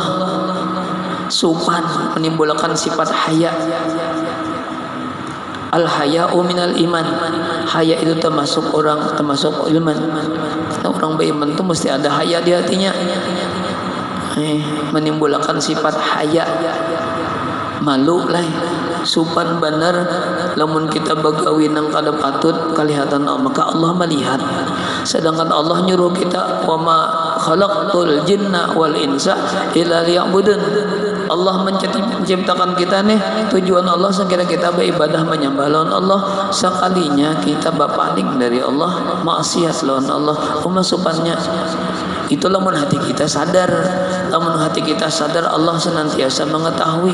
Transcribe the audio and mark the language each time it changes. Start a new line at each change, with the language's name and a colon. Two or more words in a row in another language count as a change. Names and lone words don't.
Indonesian: Supan, menimbulkan sifat haya.
Arabic: الحياء من الإيمان.
Indonesian: Haya itu termasuk iman. Orang beriman itu mesti ada haya di hatinya. menimbulkan sifat haya,
Banjar: malu lah, supan bener. Lamun kita bagawi nang kada patut kelihatan maka Allah melihat.
Indonesian: Sedangkan Allah nyuruh kita,
Arabic: وما خلقت الجن والإنس إلا ليعبدون.
Indonesian: Allah menciptakan kita nih, tujuan Allah sekira kita beribadah menyembah lawan Allah. Sekalinya kita berpaling dari Allah, maksiat lawan Allah, pemasupannya. Itulah lamun hati kita sadar. Lamun hati kita sadar, Allah senantiasa mengetahui.